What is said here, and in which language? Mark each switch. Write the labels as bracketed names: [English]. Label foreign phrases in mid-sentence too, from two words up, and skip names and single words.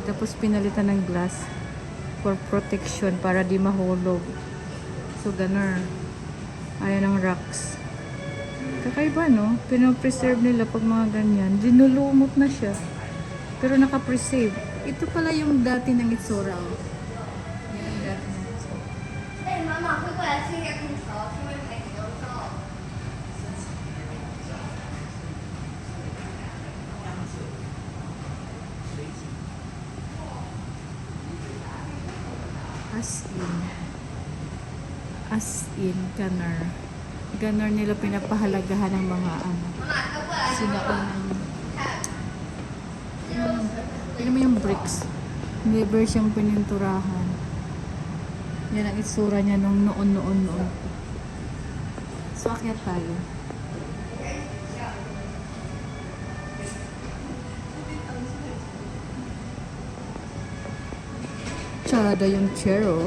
[Filipino] Tapos pinalitan ng glass [English] for protection [Filipino] para di mahulog. So, ganun. Ayan ang rocks. Kakaiba, no? Pinopreserve nila pag mga ganyan. Dinulumot na siya. Pero nakapreserve. Ito pala yung dati ng itsura. Oh. Yan ang dati ng itsura. [Chinese] 哎，妈妈会过来吹下空调，顺便拍几张照。 [English] As in, gunner. [Filipino] Gunner nila pinapahalagahan ng mga ano. [Chinese] 妈妈，他过来。 [Filipino] Sinaunan. [Chinese] 看。 [Filipino] Tignan mo yung bricks. Never siyang pininturahan. Yan ang itsura niya nung noon. So, akyat tayo. Tsada yung chair, oh.